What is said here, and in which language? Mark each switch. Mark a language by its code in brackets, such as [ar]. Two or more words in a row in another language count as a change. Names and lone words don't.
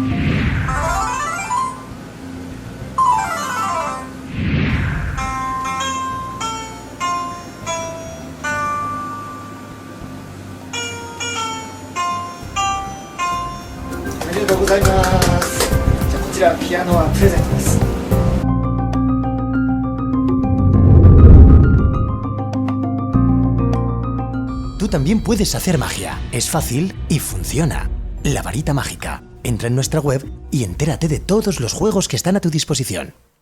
[ja] ありがとうございます。じゃあこちらピアノはプレゼントです。 [es] Tú también puedes hacer magia. Es fácil y funciona. La varita mágica. Entra en nuestra web y entérate de todos los juegos que están a tu disposición.